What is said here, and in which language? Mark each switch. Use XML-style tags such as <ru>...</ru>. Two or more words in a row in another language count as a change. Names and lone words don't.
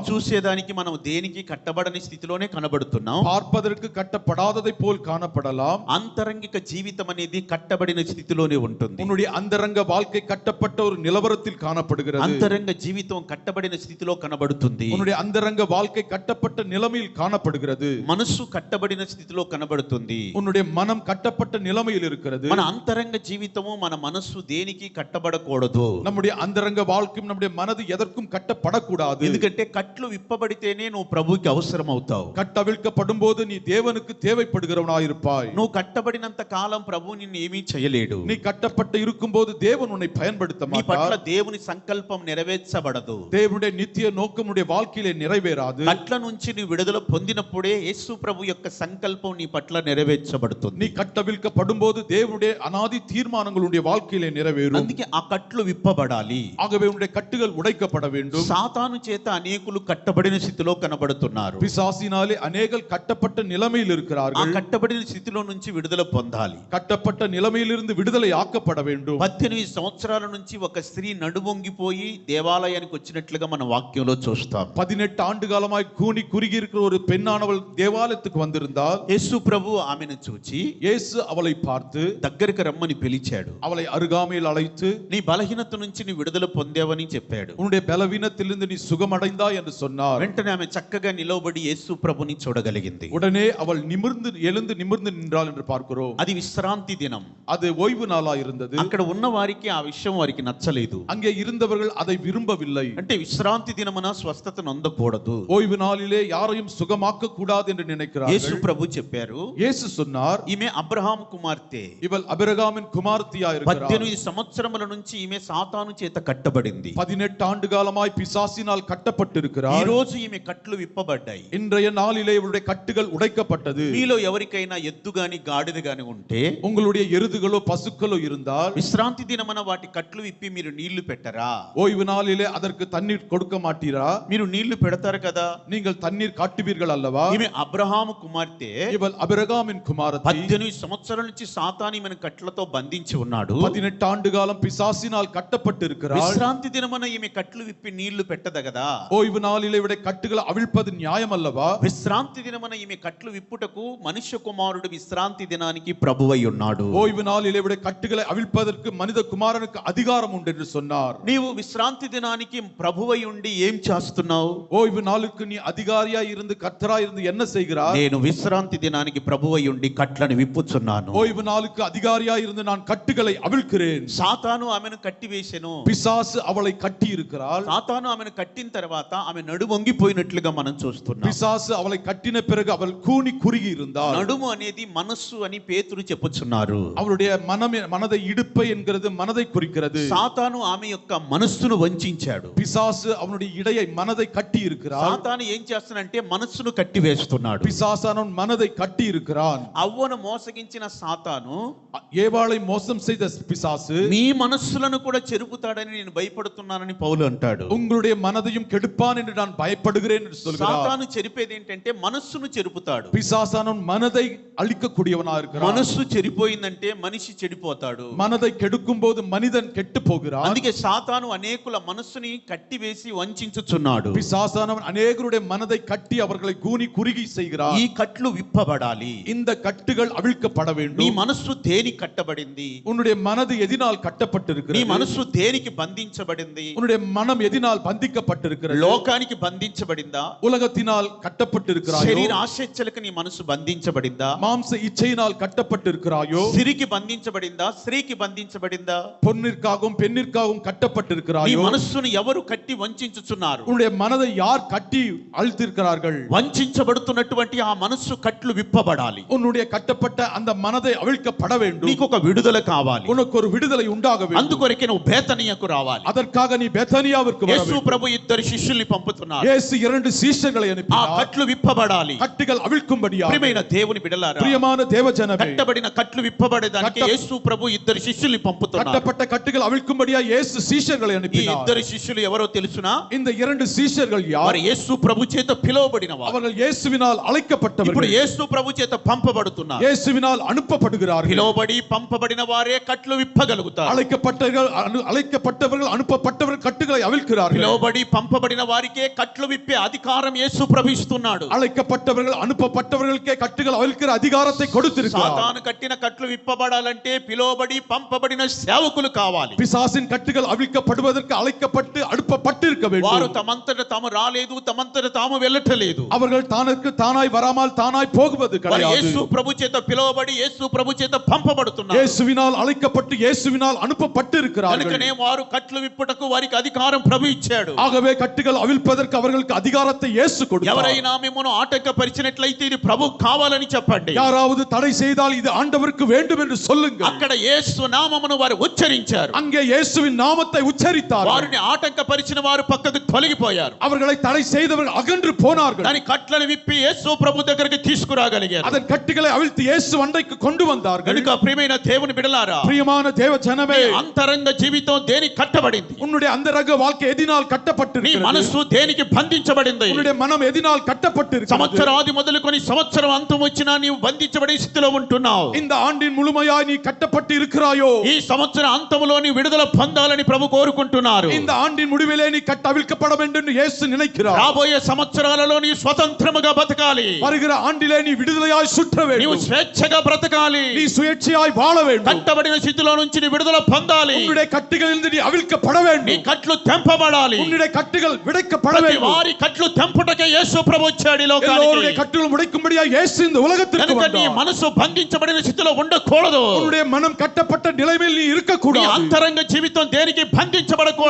<te>చూసేదానికి మనం దేనికి కట్టబడని స్థితిలోనే కనబడుతున్నాం.</te> <ta>பார்ப்பதற்கு கட்டப்படாததை போல் காணப்படலாம்.</ta> <te>అంతరంగిక జీవితం అనేది కట్టబడిన స్థితిలోనే ఉంటుంది.</te> <ta>உன்னுடைய அந்தரங்க வாழ்க்கை கட்டப்பட்ட ஒரு நிலவரத்தில் காணப்படுகிறது.</ta> <te>అంతరంగ జీవితం కట్టబడిన స్థితిలో కనబడుతుంది.</te> <ta>உன்னுடைய அந்தரங்க வாழ்க்கை கட்டப்பட்ட நிலைமையில் காணப்படுகிறது.</ta> <te>మనసు కట్టబడిన స్థితిలో కనబడుతుంది.</te> <ta>உன்னுடைய மனம் கட்டப்பட்ட நிலைமையில் இருக்கிறது.</ta> <te>మన అంతరంగ జీవితము, మన మనస్సు దేనికి కట్టబడకూడదు.</te> <ta>நம்முடைய அந்தரங்க வாழ்க்கையும் நம்முடைய மனது எதற்கும் கட்டப்படக்கூடாது.</ta> <te>ఎందుకంటే కట్లు విప్పబడితేనే నువ్వు ప్రభువుకి అవసరం అవుతావు.</te> <ta>கட்டவிழ்க்கப்படும் போது நீ தேவனுக்கு தேவைப்படுகிறவனாயிருப்பாய்.</ta> <te>నువ్వు కట్టబడినంత కాలం ప్రభు నిన్ను ఏమీ చేయలేడు.</te> <ta>நீ கட்டப்பட்டு இருக்கும்போது தேவன் உன்னை பயன்படுத்த</ta> <te>నీ పట్ల</te> <ta>மாட்டார்.</ta> <te>దేవుని సంకల్పం నెరవేర్చబడదు.</te> <ta>தேவனுடைய நித்திய நோக்கம் உன்னுடைய வாழ்க்கையிலே நிறைவேறாது.</ta> <te>కట్ల నుంచి నీ విడుదల పొందినప్పుడే యేసు ప్రభు యొక్క సంకల్పం నీ పట్ల నెరవేర్చబడుతుంది.</te> <ta>நீ கட்டவிழ்க்கப்படும் போது தேவனுடைய அநாதி தீர்மானங்கள் உன்னுடைய வாழ்க்கையிலே நிறைவேறும்.</ta> <te>అందుకే ఆ కట్లు విప్పబడాలి.</te> <ta>ஆகவே உன்னுடைய கட்டுகள் உடைக்கப்பட வேண்டும்.</ta> <te>సాతాను చేత అనేకులు కట్టబడిన స్థితిలో కనబడుతున్నారు.</te> <ta>பிசாசினாலே அநேகர் கட்டப்பட்ட நிலைமையில்</ta> <te>ఆ</te> <ta>இருக்கிறார்கள்.</ta> <te>కట్టబడిన స్థితిలో నుంచి విడుదల పొందాలి.</te> <ta>கட்டப்பட்ட நிலைமையிலிருந்து விடுதலை ஆக்கப்பட வேண்டும்.</ta> <te>18 సంవత్సరాల నుంచి ఒక స్త్రీ నడుమొంగిపోయి దేవాలయానికి వచ్చినట్లుగా మన వాక్యంలో చూస్తాం.</te> <ta>18 ஆண்டு காலமாய் கூனி குறுகி இருக்கிற ஒரு பெண்ணானவள் தேவாலயத்துக்கு வந்திருந்தால்</ta> <te>యేసు ప్రభు ఆమెను చూచి</te> <ta>இயேசு அவளை பார்த்து</ta> <te>దగ్గరికి రమ్మని పిలిచాడు.</te> <ta>அவளை அருகாமையில் அழைத்து</ta> <te>నీ బలహీనత నుంచి నీ విడుదల పొందావని చెప్పాడు.</te> <ta>உன்னுடைய பலவீனத்திலிருந்து நீ சுகமடைந்தாய் என்று சொன்னார்.</ta> <te>వెంటనే ఆమె చక్కగా నిలవబడి యేసు ప్రభుని చూడగలిగింది.</te> <ta>உடனே அவள் எழுந்து நிமிர்ந்து நின்றாள் என்று பார்க்கிறோம்.</ta> <te>అది విశ్రాంతి దినం.</te> <ta>அது ஓய்வு நாளா இருந்தது.</ta> <te>అక్కడ ఉన్న వారికి ఆ విషయం వారికి నచ్చలేదు.</te> <ta>அங்கே இருந்தவர்கள் அதை விரும்பவில்லை.</ta> <te>అంటే విశ్రాంతి దినమున స్వస్థత నొందకూడదు.</te> <ta>ஓய்வு நாளிலே யாரையும் சுகமாக்க கூடாது என்று</ta> <te>యేసు</te> <ta>நினைக்கிறார்கள்.</ta> <te>ప్రభు చెప్పారు,</te> <ta>இயேசு சொன்னார்,</ta> <te>ఈమె అబ్రహాం కుమార్తె.</te> <ta>இவள் அபிரகாமின் குமார்த்தியா இருக்கிறார்.</ta> <te>18 సంవత్సరముల నుంచి ఈమె సాతాను చేత కట్టబడింది.</te> <ta>18 ஆண்டு காலமாய் பிசாசினால்</ta> <te>ఈ</te> <ta>கட்டப்பட்டிருக்கிறார்.</ta> <te>రోజు ఈమె కట్లు విప్పబడ్డాయి.</te> <ta>இன்றைய நாளிலே இவருடைய கட்டுகள் உடைக்கப்பட்டது.</ta> <te>మీలో ఎవరికైనా ఎద్దు గాని గాడిద గాని ఉంటే,</te> <ta>உங்களுடைய எருதுகளோ பசுக்களோ இருந்தால்</ta> <te>విశ్రాంతి దినమున వాటి కట్లు విప్పి మీరు నీళ్లు పెట్టరా?</te> <ta>ஓய்வு நாளிலே அதற்கு தண்ணீர் கொடுக்க மாட்டீரா?</ta> <te>మీరు నీళ్లు పెడతారు కదా.</te> <ta>நீங்கள் தண்ணீர் காட்டுவீர்கள் அல்லவா?</ta> <te>ఈమె అబ్రహాము కుమార్తె.</te> <ta>இவள் அபிரகாமின் குமாரத்தி.</ta> <te>18 సంవత్సరాల నుంచి సాతాను ఈమెను కట్లతో బంధించి ఉన్నాడు.</te> <ta>18 ஆண்டு காலம் பிசாசினால் கட்டப்பட்டிருக்கிறாள்.</ta> <te>విశ్రాంతి దినమున ఈమె కట్లు విప్పి నీళ్లు పెట్టదు కదా.</te> <ta>ஓய்வு நாளிலே இவருடைய கட்டுகளை அவிழ்ப்பது நியாயம் அல்லவா?</ta> <te>విశ్రాంతి దినమున ఈమె కట్లు విప్పుటకు మనుష్య కుమారుడు విశ్రాంతి దినానికి ప్రభువై ఉన్నాడు.</te> <ta>ஓய்வு நாளிலே இவருடைய கட்டுகளை அவிழ்ப்பதற்கு மனித குமாரனுக்கு அதிகாரம் உண்டு என்று சொன்னார்.</ta> <te>నీవు విశ్రాంతి దినానికి ప్రభువై ఉండి ఏం చేస్తున్నావు?</te> <ta>ஓய்வு நாளுக்கு நீ அதிகாரியா இருந்து கர்த்தரா இருந்து என்ன செய்கிறாய்?</ta> <te>నేను విశ్రాంతి దినానికి ప్రభువై ఉండి కట్లను విప్పుచున్నాను.</te> <ta>ஓய்வு நாளுக்கு அதிகாரியா இருந்து நான் கட்டுகளை அவிழ்க்கிறேன்.</ta> <te>సాతాను ఆమెను కట్టివేసెను.</te> <ta>பிசாசு அவளை கட்டி இருக்கிறாள்.</ta> <te>సాతాను ఆమెను కట్టిన తర్వాత ఆమె నడుము వంగిపోయినట్లుగా మనం చూస్తున్నాం.</te> <ta>பிசாசு அவளை கட்டின பிறகு அவள் கூனி குறுகி இருந்தாள்.</ta> <te>నడుము అనేది మనస్సు అని పేతురు చెప్పుచున్నారు.</te> <ta>அவளுடைய மனதை இடுப்பை என்கிறது மனதை குறிக்கிறது.</ta> <te>సాతాను ఆమె యొక్క మనస్సును వంచాడు.</te> <ta>பிசாசு அவனுடைய இடையை மனதை கட்டி இருக்கிறான்.</ta> <te>సాతాను ఏం చేస్తానంటే మనస్సును కట్టివేస్తున్నాడు.</te> <ta>பிசாசானவன் மனதை கட்டி இருக்கிறான்.</ta> <te>అవ్వను మోసగించిన సాతాను</te> <ta>ஏவாளை மோசம் செய்த பிசாசு</ta> <te>మీ మనస్సులను కూడా చెరుపుతాడని నేను భయపడుతున్నానని పౌలు అంటాడు.</te> <ta>உங்களுடைய மனதையும் கெடுப்பான் என்று நான் பயப்படுகிறேன் என்று சொல்கிறார்.</ta> <te>సాతాను చెరిపేది ఏంటంటే మనస్సును చెరుపుతాడు.</te> <ta>பிசாசானவன் மனதை அழிக்கக்கூடியவனா இருக்கிறான்.</ta> <te>మనస్సు చెడిపోయిందంటే మనిషి చెడిపోతాడు.</te> <ta>மனதை கெடுக்கும் போது மனிதன் கெட்டு போகிறான்.</ta> <te>అందుకే సాతాను అనేకుల మనస్సుని కట్టివేసి వంచుచున్నాడు.</te> <ta>பிசாசானவன் அநேகருடைய மனதை கட்டி அவர்களை கூனி குறுகி செய்கிறார்.</ta> <te>ఈ కట్లు విప్పబడాలి.</te> <ta>இந்த கட்டுகள் அவிழ்க்கப்பட</ta> <te>నీ</te> <ta>வேண்டும்.</ta> <te>మనస్సు దేని కట్టబడింది?</te> <ta>உன்னுடைய மனது எதினால்</ta> <te>నీ</te> <ta>கட்டப்பட்டிருக்கிறது?</ta> <te>మనస్సు దేనికి బంధించబడింది?</te> <ta>உன்னுடைய மனம் எதினால் பந்திக்கப்பட்டிருக்கிறது?</ta> <te>లోకానికి బంధించబడిందా?</te> <ta>உலகத்தினால் கட்டப்பட்டிருக்கிறாயோ?</ta> <te>శరీర ఆశించలకు నీ మనసు బంధించబడిందా?</te> <ta>மாம்ச இச்சையினால் கட்டப்பட்டிருக்கிறாயோ?</ta> <te>సిరికి బంధించబడిందా? స్త్రీకి బంధించబడిందా?</te> <ta>பொன்னிற்காகவும் பெண்ணிற்காகவும்</ta> <te>నీ</te> <ta>கட்டப்பட்டிருக்கிறாயோ?</ta> <te>మనస్సును ఎవరు కట్టి వంచుచున్నారు?</te> <ta>உன்னுடைய மனதை யார் கட்டி அழுத்திருக்கிறார்கள்?</ta> <te>వంచబడుతున్నటువంటి ఆ మనస్సు కట్లు విప్పబడాలి.</te> <ta>உன்னுடைய கட்டப்பட்ட அந்த மனதை அவிழ்க்கப்பட வேண்டும்.</ta> <te>నీకు ఒక విడుదల కావాలి.</te> <ta>உனக்கு ஒரு விடுதலை உண்டாக வேண்டும்.</ta> <te>అందుకొరకే నువ్వు బేతనియకు రావాలి.</te> <ta>அதற்காக நீ பெத்தானியாவிற்கு வர</ta> <te>యేసు</te> <ta>வேண்டும்.</ta> <te>ప్రభు ఇద్దరు శిష్యుల్ని పంపుతున్నారు.</te> <ta>இயேசு 2 சீஷர்களை</ta> <te>ఆ</te> <ta>அனுப்பினார்.</ta> <te>కట్లు విప్పబడాలి.</te> <ta>கட்டுகள் அவிழ்க்கும்படியாக.</ta> <te>ప్రియమైన దేవుని బిడ్డలారా,</te> <ta>பிரியமான தேவஜனமே,</ta> <te>కట్టబడిన కట్లు విప్పబడేదానికి యేసు ప్రభు ఇద్దరు శిష్యుల్ని పంపుతున్నారు.</te> <ta>கட்டப்பட்ட கட்டுகள் அவிழ்க்கும்படியாக இயேசு சீஷர்களை</ta> <te>ఈ</te> <ta>அனுப்பினார்.</ta> <te>ఇద్దరు శిష్యులు ఎవరో తెలుసునా?</te> <ta>இந்த 2 சீஷர்கள்</ta> <te>వారు</te> <ta>யார்?</ta> <te>యేసు ప్రభు చేత పిలువబడిన వారు.</te> <ta>அவர்கள் இயேசுவினால்</ta> <te>ఇప్పుడు</te> <ta>அழைக்கப்பட்டவர்கள்.</ta> <te>యేసు ప్రభు చేత పంపబడుతున్నారు.</te> <ta>இயேசுவினால் அனுப்பப்படுகிறார்கள்.</ta> <te>పిలువబడి పంపబడిన వారే కట్లు విప్పగలుగుతారు.</te> <ta>அழைக்கப்பட்டவர்கள் அனுப்பப்பட்டவர்கள் கட்டுகளை அவிழ்க்கிறார்கள்.</ta> <te>పిలువబడి పంపబడిన వారికే కట్లు విప్పే అధికారం యేసు ప్రభు ఇస్తున్నాడు.</te> <ta>அழைக்கப்பட்டவர்கள் அனுப்பப்பட்டவர்களுக்கே கட்டுகள் அவிழ்க்கிற அதிகாரத்தை கொடுத்திருக்கிறார்.</ta> <te>సాతాను కట్టిన కట్లు విప్పబడాలంటే పిలువబడి పంపబడిన సేవకులు కావాలి.</te> <ta>பிசாசின் கட்டுகள் அவிழ்க்கப்படுவதற்கு அழைக்கப்பட்டு அனுப்பப்பட்டிருக்க</ta> <te>వారు</te> <ta>வேண்டும்.</ta> <te>తమంతట తాము రాలేదు, తమంతట తాము వెళ్ళటలేదు.</te> <ta>அவர்கள் தானற்கு தானாய் வராமல் தானாய் போகுவது</ta> <te>వారు</te> <ta>கிடையாது.</ta> <te>యేసు ప్రభు చేత పిలువబడి యేసు ప్రభు చేత పంపబడుతున్నారు.</te> <ta>இயேசுவினால் அழைக்கப்பட்டு இயேசுவினால் அனுப்பப்பட்டிருக்கிறார்கள்.</ta> <te>కనుకనే వారు కట్లు విప్పుటకు వారికి అధికారం ప్రభు ఇచ్చాడు.</te> <ta>ஆகவே கட்டுகள் அவிழ்ப்பதற்கு அவர்களுக்கு அதிகாரத்தை இயேசு கொடுத்தார்.</ta> <te>ఎవరైనా మిమ్మల్ని ఆటంకపరిచినట్లయితే ఇది ప్రభు కావాలని చెప్పండి.</te> <ta>யாராவது தடை செய்தால் இது ஆண்டவருக்கு வேண்டும் என்று சொல்லுங்கள்.</ta> <te>అక్కడ యేసు నామమును వారు ఉచ్చరించారు.</te> <ta>அங்கே இயேசுவின் நாமத்தை உச்சரித்தார்கள்.</ta> <te>వారిని ఆటంకపరిచిన వారు పక్కకు తొలగిపోయారు.</te> <ta>அவர்களை தடை செய்தவர்கள் அகன்று போனார்கள்.</ta> <te>దాని కట్లను విప్పి యేసు ప్రభు దగ్గరికి తీసుకురాగలిగారు.</te> <ta>அதன் கட்டுகளை அவிழ்த்து இயேசு அண்டைக்கு கொண்டு வந்தார்கள்.</ta> <te>కనుక ప్రియమైన దేవుని బిడ్డలారా,</te> <ta>பிரியமான தேவ ஜனமே,</ta> <te>అంతరంగ జీవితం దేనికి కట్టబడింది?</te> <ta>உன்னுடைய அந்தரங்க வாழ்க்கை எதினால்</ta> <te>నీ</te> <ta>கட்டப்பட்டிருக்கிறது?</ta> <te>మనస్సు దేనికి బంధించబడింది?</te> <ta>உன்னுடைய மனம் எதினால் கட்டப்பட்டிருக்கிறது?</ta> <te>సంవత్సరాది మొదలుకొని సంవత్సరం అంతం వచ్చినా నీవు బంధించబడే స్థితిలో ఉంటున్నావు.</te> <ta>இந்த ఆండిன் முழுமையாய் நீ கட்டப்பட்டு இருக்கிறாயோ?</ta> <te>ఈ సంవత్సర అంతములో నీ విడుదల పొందాలని ప్రభు కోరుకుంటున్నారు.</te> <ta>இந்த ஆண்டின் முடிவிலே நீ அவிழ்க்கப்பட வேண்டும் என்று இயேசு நினைக்கிறார்.</ta> <te>రాబోయే సంవత్సరాలలో నీ స్వతంత్రముగా బతకాలి.</te> <ta>வருகிற ஆண்டிலே நீ விடுதலையாய் சுற்ற</ta> <te>నీవు</te> <ta>வேண்டும்.</ta> <te>స్వేచ్ఛగా బ్రతకాలి.</te> <ta>நீ சுயேட்சையாய் வாழ வேண்டும்.</ta> <te>కట్టబడిన స్థితిలో నుంచి నీ విడుదల పొందాలి.</te> <ta>உன்னுடைய கட்டுகளிலிருந்து நீ அவிழ்க்கப்பட</ta> <te>నీ</te> <ta>வேண்டும்.</ta> <te>కట్లు తెంపబడాలి.</te> <ta>உன்னுடைய கட்டுகள் விடைக்கப்பட</ta> <te>ప్రతి</te> <ta>வேண்டும்.</ta> <te>వారి కట్లు తెంపుటకే యేసు ప్రభు వచ్చాడు ఈ</te> <ta>எல்லோருடைய</ta> <te>లోకానికి.</te> <ta>கட்டுகளும் உடைக்கும்படியாக இயேசு இந்த உலகத்திற்கு</ta> <te>కనుక నీ</te> <ta>வந்தார்.</ta> <te>మనసు బంధించబడిన స్థితిలో ఉండకూడదు.</te> <ta>உன்னுடைய மனம் கட்டப்பட்ட நிலைமையில் நீ இருக்க</ta> <te>నీ</te> <ta>கூடாது.</ta> <te>అంతరంగ జీవితం దేనికి బంధించబడకూడదు.</te>